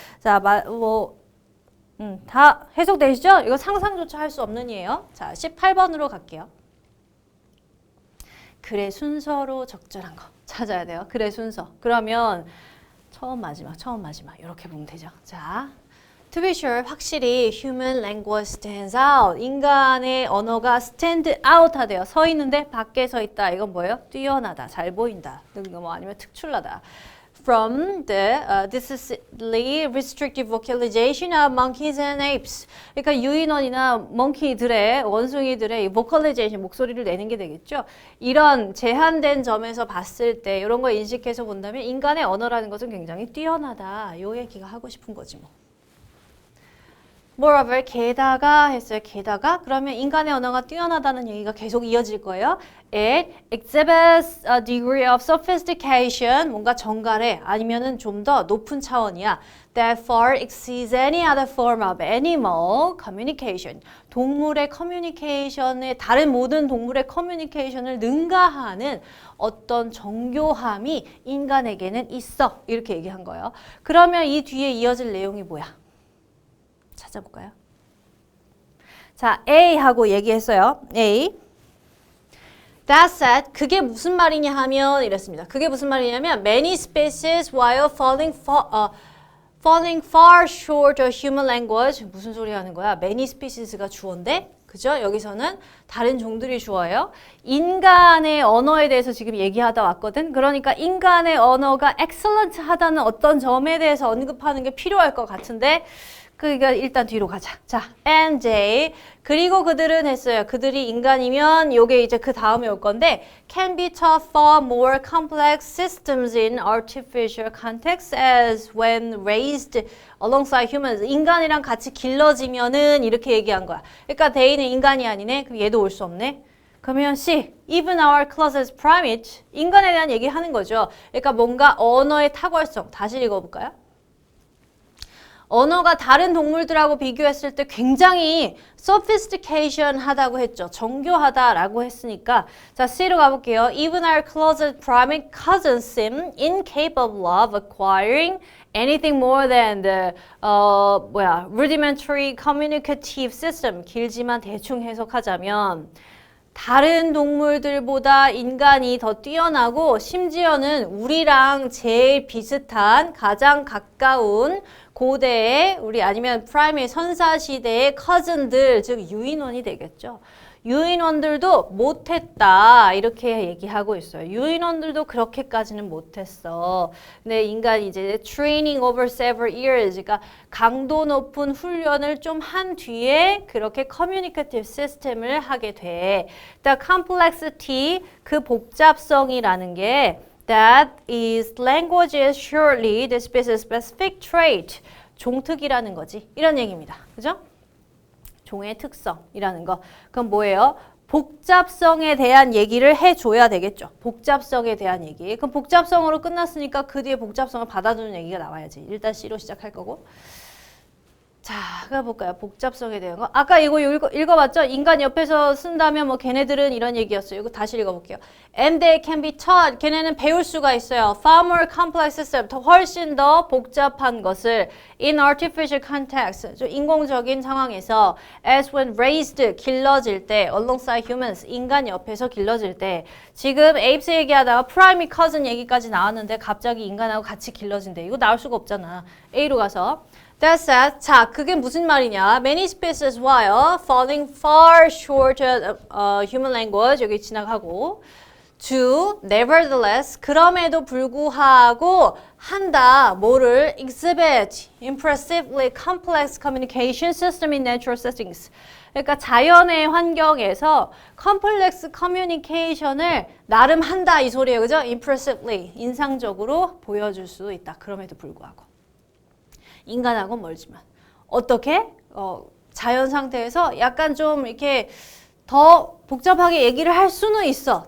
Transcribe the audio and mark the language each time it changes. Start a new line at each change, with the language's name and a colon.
Korean: 자, 다 해석되시죠? 이거 상상조차 할 수 없는 이에요. 자, 18번으로 갈게요. 글의 순서로 적절한 거 찾아야 돼요. 글의 순서. 그러면 처음 마지막 이렇게 보면 되죠.
English: 자, to be sure 확실히 human language stands out.
Korean: 인간의 언어가 stand out 하대요. 서 있는데 밖에 서 있다. 이건 뭐예요? 뛰어나다, 잘 보인다, 뭐 아니면 특출나다.
English: From the decidedly restrictive vocalization of monkeys and apes.
Korean: 그러니까 유인원이나 몽키들의 원숭이들의 vocalization 목소리를 내는 게 되겠죠. 이런 제한된 점에서 봤을 때 이런 거 인식해서 본다면 인간의 언어라는 것은 굉장히 뛰어나다. 요 얘기가 하고 싶은 거지 뭐. Moreover, 게다가 했어요. 게다가 그러면 인간의 언어가 뛰어나다는 얘기가 계속 이어질 거예요.
English: It exhibits a degree of sophistication,
Korean: 뭔가 정갈해 아니면은 좀 더 높은 차원이야.
English: That far exceeds any other form of animal communication.
Korean: 동물의 커뮤니케이션에 다른 모든 동물의 커뮤니케이션을 능가하는 어떤 정교함이 인간에게는 있어. 이렇게 얘기한 거예요. 그러면 이 뒤에 이어질 내용이 뭐야? 찾아볼까요? 자, A하고 얘기했어요. A.
English: That said,
Korean: 그게 무슨 말이냐 하면 이랬습니다. 그게 무슨 말이냐면
English: many species while falling far short of human language.
Korean: 무슨 소리 하는 거야? many species가 주어인데 그죠? 여기서는 다른 종들이 주어예요. 인간의 언어에 대해서 지금 얘기하다 왔거든. 그러니까 인간의 언어가 excellent 하다는 어떤 점에 대해서 언급하는 게 필요할 것 같은데 그러니까 일단 뒤로 가자. 자, and they 그리고 그들은 했어요. 그들이 인간이면 요게 이제 그 다음에 올 건데
English: can be taught far more complex systems in artificial context as when raised alongside humans.
Korean: 인간이랑 같이 길러지면은 이렇게 얘기한 거야. 그러니까 they는 인간이 아니네. 그럼 얘도 올 수 없네. 그러면 C,
English: even our closest primate,
Korean: 인간에 대한 얘기하는 거죠. 그러니까 뭔가 언어의 탁월성. 다시 읽어볼까요? 언어가 다른 동물들하고 비교했을 때 굉장히 sophistication 하다고 했죠. 정교하다라고 했으니까 자, C로 가볼게요.
English: Even our closest primate cousins seem incapable of acquiring anything more than the rudimentary communicative system.
Korean: 길지만 대충 해석하자면 다른 동물들보다 인간이 더 뛰어나고 심지어는 우리랑 제일 비슷한 가장 가까운 고대의 우리 아니면 프라이메이 선사시대의 커즌들 즉 유인원이 되겠죠. 유인원들도 못했다 이렇게 얘기하고 있어요. 유인원들도 그렇게까지는 못했어. 근데 인간이 이제
English: training over several years
Korean: 그러니까 강도 높은 훈련을 좀 한 뒤에 그렇게 communicative system을 하게 돼.
English: The complexity
Korean: 그 복잡성이라는 게
English: that is language's surely the specific trait 종특이라는 거지.
Korean: 이런 얘기입니다. 그죠? 종의 특성이라는 거. 그럼 뭐예요? 복잡성에 대한 얘기를 해줘야 되겠죠. 복잡성에 대한 얘기. 그럼 복잡성으로 끝났으니까 그 뒤에 복잡성을 받아주는 얘기가 나와야지. 일단 C로 시작할 거고. 자, 가볼까요? 복잡성에 대한 거. 아까 이거 읽어봤죠? 인간 옆에서 쓴다면 뭐 걔네들은 이런 얘기였어요. 이거 다시 읽어볼게요.
English: And they can be taught.
Korean: 걔네는 배울 수가 있어요.
English: Far more complex system.
Korean: 더 훨씬 더 복잡한 것을
English: in artificial context.
Korean: 좀 인공적인 상황에서
English: as when raised.
Korean: 길러질 때
English: alongside humans.
Korean: 인간 옆에서 길러질 때. 지금 apes 얘기하다가 primate cousin 얘기까지 나왔는데 갑자기 인간하고 같이 길러진대. 이거 나올 수가 없잖아. A로 가서.
English: That said,
Korean: 자, 그게 무슨 말이냐?
English: Many species while falling far short of human language
Korean: 여기 지나가고
English: do nevertheless
Korean: 그럼에도 불구하고 한다 뭐를
English: exhibit impressively complex communication system in natural settings.
Korean: 그러니까 자연의 환경에서 컴플렉스 커뮤니케이션을 나름 한다 이 소리예요. 그죠? impressively 인상적으로 보여줄 수 있다. 그럼에도 불구하고. 인간하고 멀지만 어떻게? 자연 상태에서 약간 좀 이렇게 더 복잡하게 얘기를 할 수는 있어.